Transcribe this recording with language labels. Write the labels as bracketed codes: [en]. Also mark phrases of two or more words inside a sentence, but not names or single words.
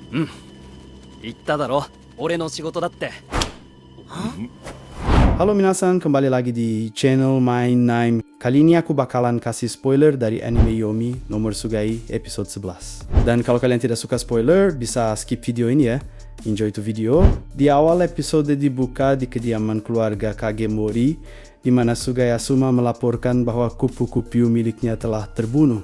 [ja] 言っただろ、俺の仕事だって。 [id] Halo minasan, kembali lagi di channel Main Nine. Kali ini aku bakalan kasih spoiler dari anime Yomi nomor Sugai episode 11. Dan kalau kalian tidak suka spoiler, bisa skip video ini ya. [en] Enjoy to video. [id] Di awal episode dibuka di kediaman keluarga Kagemori, di mana Sugai Asuma melaporkan bahwa kupu-kupu miliknya telah terbunuh.